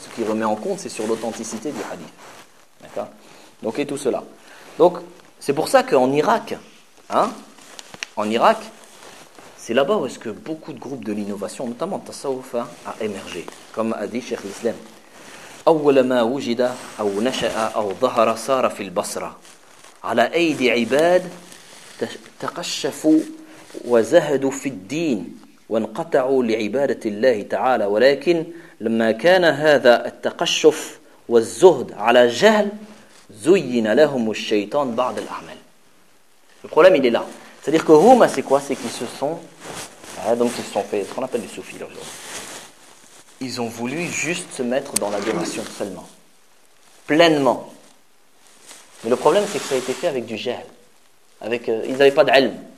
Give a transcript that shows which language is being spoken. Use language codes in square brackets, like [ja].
[fr] Ce qui remet en compte, c'est sur l'authenticité du hadith. D'accord ? Donc, et tout cela. Donc, c'est pour ça qu'en Irak, hein, en Irak, c'est là-bas où est-ce que beaucoup de groupes de l'innovation, notamment Tassawuf, a émergé, comme a dit Cheikh l'Islam. [ar] أول ما وجد أو نشأ أو ظهر صار في البصرة على أيدي عباد تقشفوا وزهدوا في الدين وانقطعوا لعبادة الله تعالى. ولكن لما كان هذا التقشف والزهد على جهل زين لهم الشيطان بعض الأعمال. القلم إلى الله. [fr] C'est-à-dire que هما c'est quoi? C'est qu'ils se sont donc ils se sont fait ce qu'on appelle les soufis aujourd'hui. Ils ont voulu juste se mettre dans l'adoration seulement, pleinement. Mais le problème, c'est que ça a été fait avec du jahl. Ils n'avaient pas d'ilm.